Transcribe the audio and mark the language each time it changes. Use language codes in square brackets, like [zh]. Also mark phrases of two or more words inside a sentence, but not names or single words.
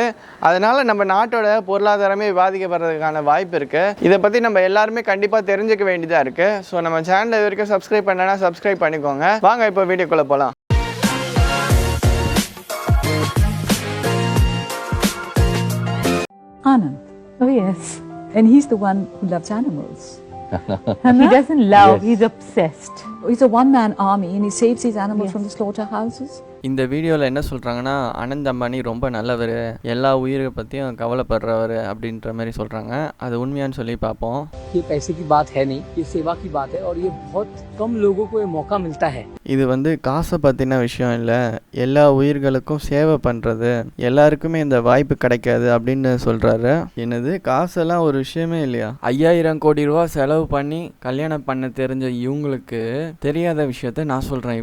[ta] அதனால் நம்ம நாட்டோட பொருளாதாரமே பாதிக்கப்படுறதுக்கான வாய்ப்பு இருக்குது. இதை பற்றி நம்ம எல்லாருமே கண்டிப்பாக தெரிஞ்சுக்க வேண்டியதாக இருக்குது. ஸோ நம்ம சேனலை இது வரைக்கும் சப்ஸ்கிரைப் பண்ணனா சப்ஸ்கிரைப் பண்ணிக்கோங்க. வாங்க இப்போ வீடியோக்குள்ளே போகலாம். [en] Anand. Oh yes. And he's the one who loves animals. He doesn't love, yes. He's obsessed. He's a one-man army and he saves these animals from the slaughterhouses. [ta] இந்த வீடியோவில் என்ன சொல்கிறாங்கன்னா, அனந்த் அம்பானி ரொம்ப நல்லவர், எல்லா உயிரை பற்றியும் கவலைப்படுறவர் அப்படின்ற மாதிரி சொல்கிறாங்க. அது உண்மையான்னு சொல்லி பார்ப்போம். [hi] ये पैसे की बात है नहीं, ये सेवा की बात है और ये बहुत कम लोगों को ये मौका मिलता है. [ta] இது காசை பற்றின விஷயம் இல்லை, எல்லா உயிர்களுக்கும் சேவை பண்ணுறது, எல்லாருக்குமே இந்த வாய்ப்பு கிடைக்காது அப்படின்னு சொல்கிறாரு. என்னது, காசெல்லாம் ஒரு விஷயமே இல்லையா? 5000 கோடி ரூபா செலவு பண்ணி கல்யாணம் பண்ண தெரிஞ்ச இவங்களுக்கு தெரியாத விஷயத்த நான் சொல்கிறேன்.